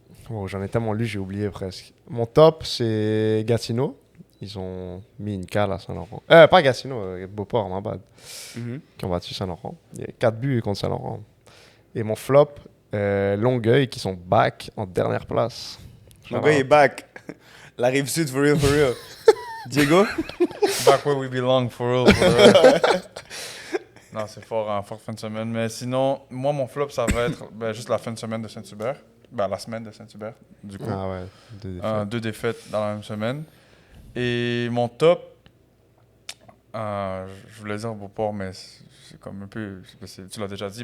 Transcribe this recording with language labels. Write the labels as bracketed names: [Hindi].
[French] Oh, j'en ai tellement lu, j'ai oublié presque. Mon top, c'est Gatineau. Ils ont mis une cale à Saint-Laurent. Pas Gatineau, Beauport, ma bad. Qui ont battu Saint-Laurent. Il y a 4 buts contre Saint-Laurent. Et mon flop, Longueuil, qui sont back en dernière place. Longueuil est back. La rive sud, [English] for real, for real. [French] Diego? [English] Back where we belong, for real, for real. [French] Non, c'est fort, hein, fort fin de semaine. Mais sinon, moi, mon flop, ça va être juste la fin de semaine de Saint-Hubert. La semaine de Saint-Hubert, du coup. Ah ouais, 2 défaites dans la même semaine. Et mon top, je voulais dire Beauport, mais c'est comme un peu, tu l'as déjà dit.